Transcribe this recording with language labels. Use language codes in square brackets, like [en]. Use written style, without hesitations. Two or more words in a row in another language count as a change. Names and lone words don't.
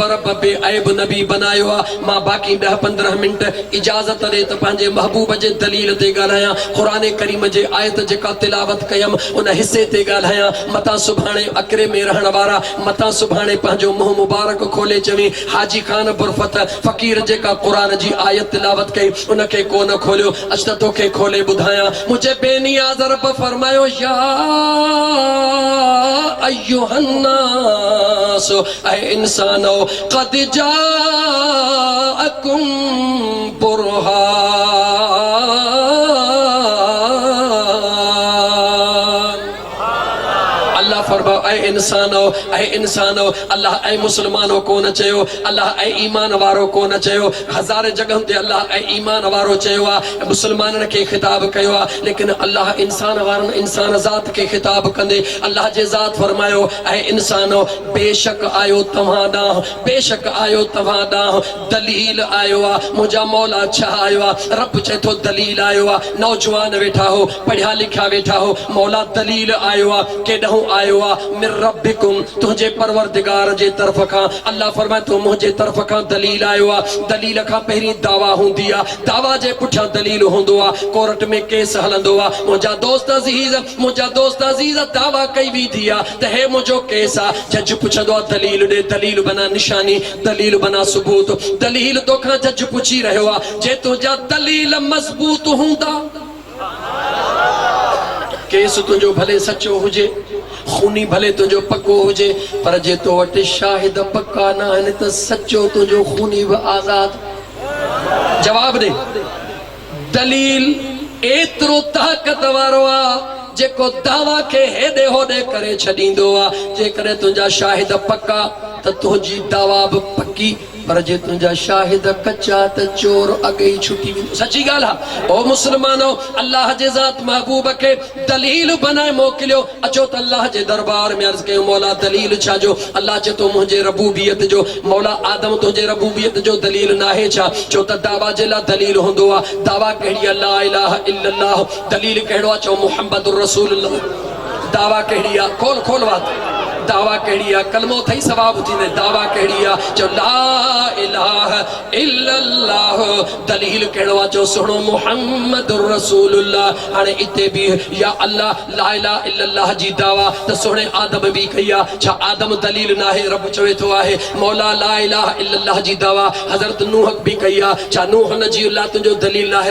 [sd] रब बेअयब नबी बनायो आ मां बाक़ी 10-15 मिंट इजाज़त ॾे त पंहिंजे महबूब जे दलील ते ॻाल्हायां क़ुरान करीम जे आयत जेका तिलावत कयम उन हिस्से ते ॻाल्हायां मता सुभाणे अकरे में रहण वारा मता सुभाणे पंहिंजो मुंहुं मुबारक खोले चवी हाजी खान बुरफत फकीर जेका कुरान जी आयत तिलावत कई उनके को न खोलियो अच त तोखे खोले ॿुधायां मुझे बेनियाज़ रब फरमायो या अय्युहन्नास ऐ इंसानो [ar] قد جاءكم برهان [sd] अल्लाह फरमाओ ऐ इंसानो अल्लाह ऐ मुसलमानो को न चयो अल्लाह ऐ ईमान वारो को न चयो हज़ार जगह ते अल्लाह ऐ ईमान वारो चयो आ मुसलमानन के खिताब कयो आ लेकिन अल्लाह इंसान वारन इंसान ज़ात के खिताब कंदे अल्लाह जे ज़ात फरमायो ऐ इंसानो बेशक आयो तव्हां ॾांहुं दलील आयो आ मुंहिंजा मौला छा आयो आ रब चए थो दलील आयो आ नौजवान वेठा हो पढ़िया लिखिया वेठा हो मौला दलील आयो आ केॾांहुं आयो आ [ar] من ربكم [sd] तुझे परवरदिगार जे तरफ खां अल्लाह फरमाए तो मुझे तरफ खां दलील आयो आ दलील खां पहिरीं दावा हुंदी आ दावा जे पुठियां दलील हुंदो आ कोर्ट में केस हलंदो आ मुंहिंजा दोस्त अज़ीज़ दावा कई वेंदी आ त हे मुंहिंजो केस आ जज पुछंदो आ दलील ॾे दलील बना निशानी दलील बना सबूत दलील तोखां जज पुछी रहियो आ जे तुंहिंजा दलील मज़बूत हूंदा केस तुंहिंजो भले सचो हुजे खूनी भले तुझो पक्को हुजे पर जे तो वटि शाहिद पक्का न आहिनि त सचो तुझो खूनी भी आज़ाद जवाब दे दलील एतिरो ताक़त वारो आ जेको दावा के हेॾे होॾे करे छॾींदो आ जेकॾहिं तुंहिंजा शाहिद पक्का त तुंहिंजी दावा बि पक्की पर जे तुंहिंजा शाहिद कच्चा त चोर अॻे ई छुटी वेंदो सची ॻाल्हि आहे ओ मुस्लमानो अल्लाह जे ज़ात महबूब खे दलील बनाए मोकिलियो अचो त अल्लाह जे दरबार में अर्ज़ कयो मौला दलील छा जो अल्लाह चए थो मुंहिंजे रबूबियत जो मौला आदम तुंहिंजे रबूबियत जो दलील नाहे छा चो त दावा जे लाइ दलील हूंदो आहे दावा कहिड़ी आहे [ar] لا إله إلا الله [sd] दलील कहिड़ो आहे चओ [ar] محمد رسول الله [sd] दावा कहिड़ी आहे खोल बात दावा कहिड़ी आहे कलमो थई सवाब थींदे दावा कहिड़ी आहे चओ [ar] لا إله إلا الله [sd] दलील कहिड़ो आहे चओ सुहिणो [ar] محمد رسول الله [sd] हाणे इते बि या अल्लाह ला इलाहा इल्लल्लाह जी दावा त सुहिणे आदम बि कई आहे छा आदम दलील नाहे रब चवे थो आहे मौला [ar] لا إله إلا الله [sd] जी दावा हज़रत नूह बि कई आहे छा नूह नजीउल्लाह तुंहिंजो दलील नाहे